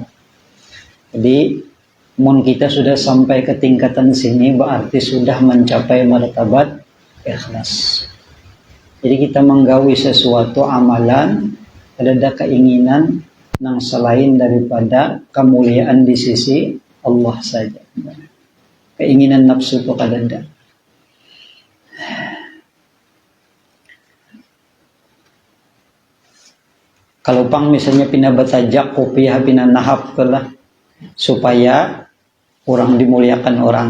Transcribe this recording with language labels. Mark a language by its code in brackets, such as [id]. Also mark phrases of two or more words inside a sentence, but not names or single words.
[id] Jadi mun kita sudah sampai ke tingkatan sini berarti sudah mencapai martabat ikhlas. Jadi kita menggawi sesuatu amalan ada keinginan yang selain daripada kemuliaan di sisi Allah saja. [bjn] Keinginan nafsu itu kadada. Kalau pang misalnya pina batajak kopiah pina nahap kelah supaya orang dimuliakan orang